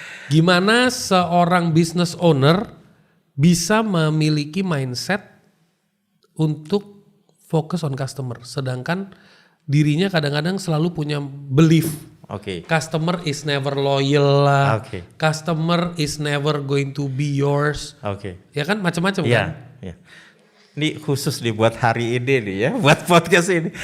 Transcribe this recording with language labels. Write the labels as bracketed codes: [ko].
[id] Gimana seorang business owner bisa memiliki mindset untuk fokus [en] on customer, [id] sedangkan dirinya kadang-kadang selalu punya belief Oke. [en] customer is never loyal lah, [id] Oke. [en] customer is never going to be yours, [id] Oke. ya kan macam-macam kan? Iya, iya. Ini khusus dibuat hari ini nih ya, buat podcast ini.